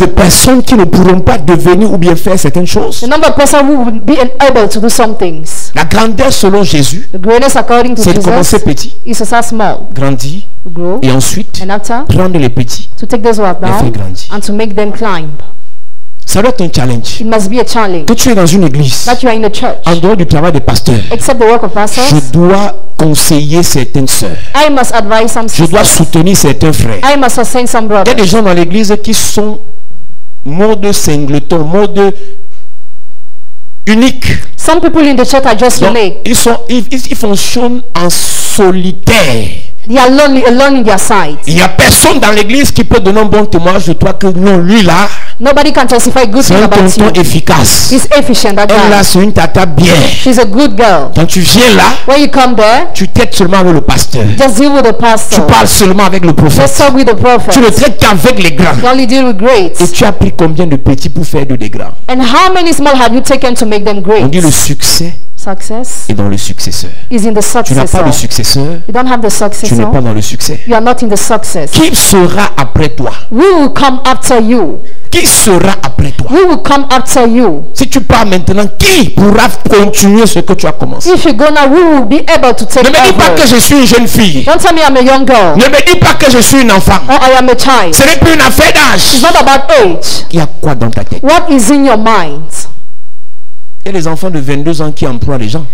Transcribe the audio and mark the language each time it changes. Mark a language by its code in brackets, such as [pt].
[fr] de personnes qui ne pourront pas devenir ou bien faire certaines choses. [en] The number of persons who would be unable to do some things. [fr] La grandeur selon Jésus, [en] The greatness according to [fr] c'est de commencer [en] Jesus [fr] petit, [en] is to start small, [fr] grandir [en] to grow, [fr] et ensuite [en] and after [fr] prendre les petits. [en] to take those who are [fr] Les faire [en] down [fr] grandir. [en] and to make them climb. [fr] Ça doit être un challenge. [en] It must be a challenge [fr] Que tu es dans une église, [en] that you are in the church, [fr] en dehors du travail des pasteurs, [en] except the work of [fr] je [en] pastors. [fr] dois conseiller certaines sœurs. [en] I must advise some [fr] Je dois [en] sisters. [fr] soutenir certains frères. [en] I must sustain some [fr] Il y a [en] brothers. [fr] des gens dans l'église qui sont mode singleton, mode unique. [en] Some people in the church are just [fr] Donc, [en] unique. [fr] ils fonctionnent en solitaire. [en] They are lonely, alone in their sight. [fr] Il n'y a personne dans l'église qui peut donner un bon témoignage de toi que non, lui là, [en] Nobody can testify good [fr] c'est [en] thing [fr] un [en] about [fr] tonton [en] you. [fr] efficace. [en] He's efficient, that [fr] Elle là, [en] guy. [fr] c'est une tata bien. [en] She's a good girl. [fr] Quand tu viens là, [en] When you come there, [fr] tu traites seulement avec le pasteur. [en] just deal with the [fr] Tu [en] pastor. [fr] parles seulement avec le [en] Just [fr] prophète. [en] talk with the prophet. [fr] Tu ne traites qu'avec les grands. [en] You only deal with greats. [fr] Et tu as pris combien de petits pour faire de des grands? [en] And how many small have you taken to make them [fr] On [en] great? [fr] dit le succès [en] Success [fr] est dans le successeur. [en] is in the [fr] Tu n'as pas [en] successor. [fr] de successeur, [en] You don't have the [fr] tu n'es [en] successor. [fr] pas dans le succès. [en] You are not in the success. [fr] Qui sera après toi? [en] Who will come after you? [fr] Qui sera après toi? [en] Who will come after you? [fr] Si tu pars maintenant, qui pourra continuer ce que tu as commencé? [en] If you go now, who will be able to take [fr] Ne me dis pas que [en] over? [fr] je suis une jeune fille. [en] Don't tell me I'm a young girl [fr] Ne me dis pas que je suis une enfant. [en] or I am a child. [fr] Ce n'est plus une affaire [en] It's [fr] d'âge. [en] not about age. [fr] Il y a quoi dans ta tête? [en] What is in your mind? [fr] Il y a des enfants de 22 ans qui emploient des gens.